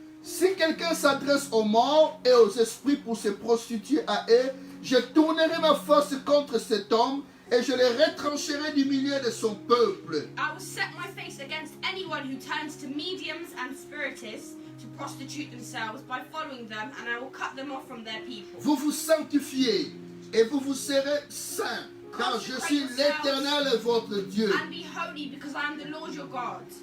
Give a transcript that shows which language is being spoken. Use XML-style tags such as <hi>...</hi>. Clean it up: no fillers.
<fr>Si quelqu'un s'adresse aux morts et aux esprits pour se prostituer à eux, je tournerai ma face contre cet homme et je les retrancherai du milieu de son peuple.</fr> <en>I will set my face against anyone who turns to mediums and spiritists to prostitute themselves by following them, and I will cut them off from their people.</en> <fr>Vous vous sanctifiez et vous vous serez saints, car je suis l'Éternel votre Dieu.</fr> <en>And be holy, because I am the Lord your God.</en>